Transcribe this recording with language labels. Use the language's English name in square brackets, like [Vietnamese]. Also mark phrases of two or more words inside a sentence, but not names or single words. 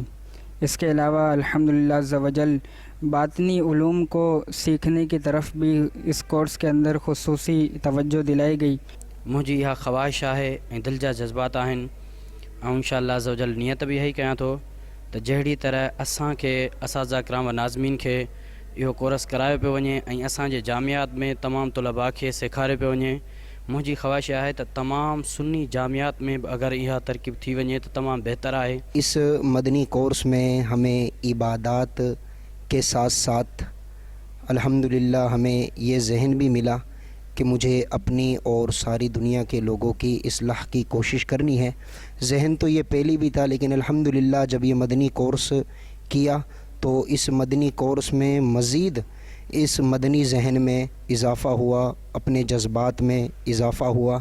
[Urdu] اس کے علاوہ الحمدللہ عز و جل باطنی علوم کو سیکھنے کی طرف بھی اس کورس کے اندر خصوصی توجہ دلائی گئی۔ مجھے یہ خواہش ہے دل جا جذبات ہیں اور انشاءاللہ عز و جل نیت بھی ہے [Sindhi] کیا تو جہڑی طرح اساں کے اساتذہ کرام و ناظمین کے یہ کورس کرایو پہ ونے اساں جے جامعات میں تمام طلباء کے سکھارے پہ ونے मुंहिंजी ख़्वाहिश आहे त तमामु सुन्नी जामियात में बि अगरि इहा तरकीब थी वञे त तमामु बहितर आहे। [Urdu] اس مدنی کورس میں ہمیں عبادت کے ساتھ ساتھ الحمدللہ ہمیں یہ ذہن بھی ملا کہ مجھے اپنی اور ساری دنیا کے لوگوں کی اصلاح کی کوشش کرنی ہے. ذہن تو یہ پہلے بھی تھا، لیکن الحمدللہ جب یہ مدنی کورس کیا تو اس مدنی کورس میں مزید اس مدنی ذہن میں اضافہ ہوا، اپنے جذبات میں اضافہ ہوا.